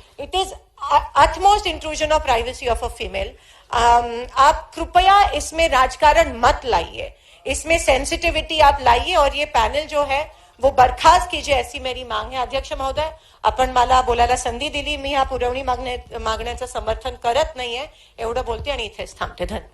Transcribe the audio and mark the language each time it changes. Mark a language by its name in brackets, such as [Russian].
[English] It is utmost intrusion of privacy of a female. [Hindi] आप कृपया इसमें राजकारण मत लाइए, इसमें सेंसिटिविटी आप लाइए और ये पैनल जो है वो बरखास्त कीजिए, ऐसी मेरी मांग है. [Marathi] अध्यक्ष महोदय, आपण मला बोलायला संधी दिली. मी ह्या पुरवणी मागण्याचं समर्थन करत नाहीये एवढं बोलते आणि इथेच थांबते. धन्यवाद.